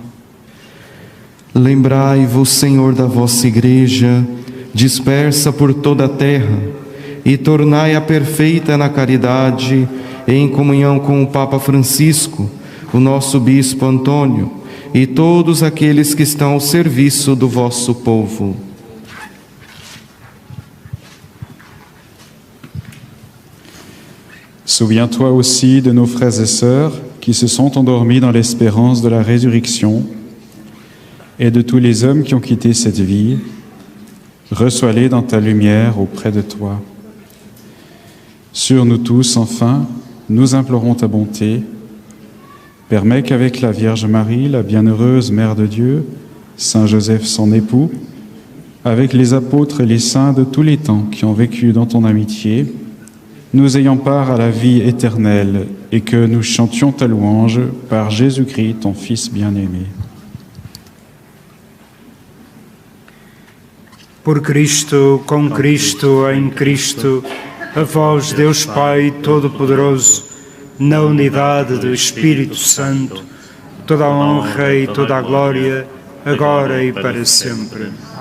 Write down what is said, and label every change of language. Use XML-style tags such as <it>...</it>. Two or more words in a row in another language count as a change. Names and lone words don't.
<pt>Lembrai-vos, Senhor, da vossa Igreja, dispersa por toda a terra, e tornai-a perfeita na caridade, em comunhão com o Papa Francisco, o nosso Bispo Antônio, e todos aqueles que estão ao serviço do vosso povo.</pt> <fr>Souviens-toi aussi de nos frères et sœurs qui se sont endormis dans l'espérance de la résurrection et de tous les hommes qui ont quitté cette vie. Reçois-les dans ta lumière auprès de toi. Sur nous tous, enfin, nous implorons ta bonté. Permets qu'avec la Vierge Marie, la bienheureuse Mère de Dieu, Saint Joseph son époux, avec les apôtres et les saints de tous les temps qui ont vécu dans ton amitié, nous ayons part à la vie éternelle et que nous chantions ta louange par Jésus-Christ, ton Fils bien-aimé.</fr> <pt>Por Cristo, com Cristo, em Cristo, a vós, Deus Pai Todo-Poderoso, na unidade do Espírito Santo, toda a honra e toda a glória, agora e para sempre.</pt>